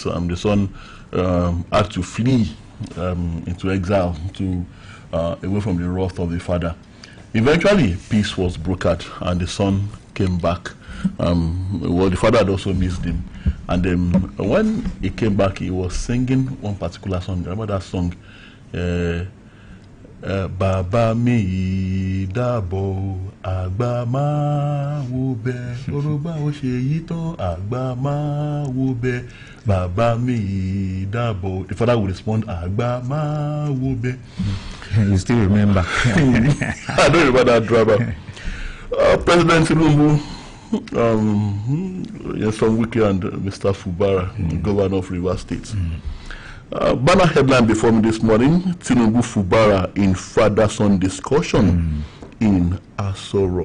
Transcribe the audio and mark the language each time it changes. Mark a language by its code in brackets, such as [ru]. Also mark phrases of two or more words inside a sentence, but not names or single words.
[en] The son had to flee into exile to away from the wrath of the father. Eventually, peace was brokered and the son came back. Well, the father had also missed him. And when he came back, he was singing one particular song. Remember that song? [yo] Baba mi dabo agba ma wo be oroba o se yi ton agba ma wo be baba mi dabo. [en] The father would respond [yo] agba ma wo be. [en] You still remember? I don't remember that drama. President Tinubu, Nyesom Wike and Mr. Fubara, governor of Rivers State. Banner headline before me this morning: Tinubu Fubara in father-son discussion in Aso Rock.